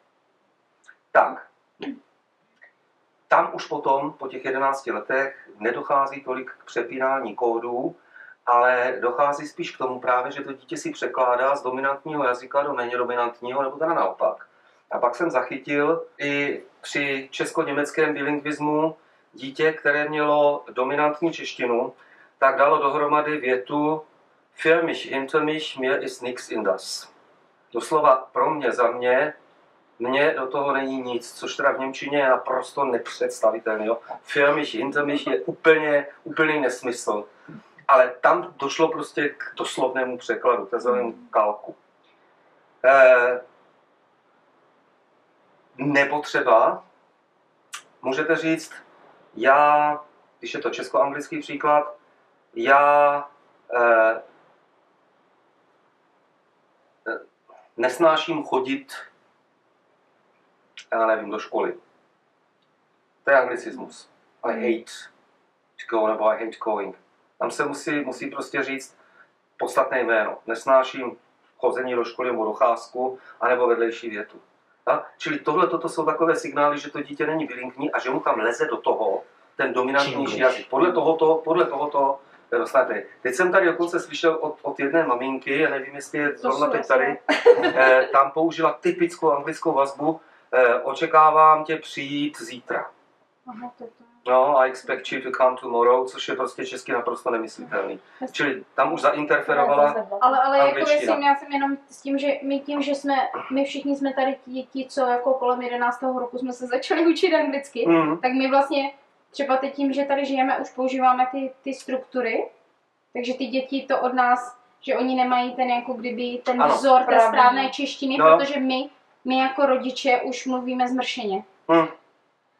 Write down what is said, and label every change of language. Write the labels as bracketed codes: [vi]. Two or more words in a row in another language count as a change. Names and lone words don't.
[cs] Tak, tam už potom, po těch 11 letech, nedochází tolik k přepínání kódů, ale dochází spíš k tomu právě, že to dítě si překládá z dominantního jazyka do méně dominantního, nebo teda naopak. A pak jsem zachytil i při česko-německém bilingvismu dítě, které mělo dominantní češtinu, tak dalo dohromady větu [de] Für mich, hinter mich, mir ist nix in das. [cs] Doslova pro mě, za mě, mně do toho není nic, což teda v němčině je naprosto nepředstavitelný. [de] Für mich, hinter mich [cs] je úplný nesmysl. Ale tam došlo prostě k doslovnému překladu, k takzvanému kalku. Nebo třeba můžete říct, já, když je to česko-anglický příklad, já nesnáším chodit, já nevím, do školy. To je anglicismus. [en] I hate to go, nebo I hate going. [cs] Tam se musí prostě říct podstatné jméno. Nesnáším chození do školy nebo docházku, anebo vedlejší větu. A? Čili toto jsou takové signály, že to dítě není bilingvní a že mu tam leze do toho ten dominantnější jazyk. Podle tohoto dostanete. Teď jsem tady dokonce slyšel od jedné maminky, já nevím, jestli je zrovna teď tady, tam použila typickou anglickou vazbu, očekávám tě přijít zítra. Aha, No, [en] I expect you to come tomorrow, [cs] což je prostě česky naprosto nemyslitelný. Čili tam už zainterferovala ale jako myslím, já jsem jenom s tím, že my všichni jsme tady ti, co jako kolem 11. roku jsme se začali učit anglicky, tak my vlastně třeba teď tím, že tady žijeme, už používáme ty struktury, takže ty děti to od nás, že oni nemají ten jako kdyby ten vzor té správné češtiny, protože my jako rodiče už mluvíme zmršeně.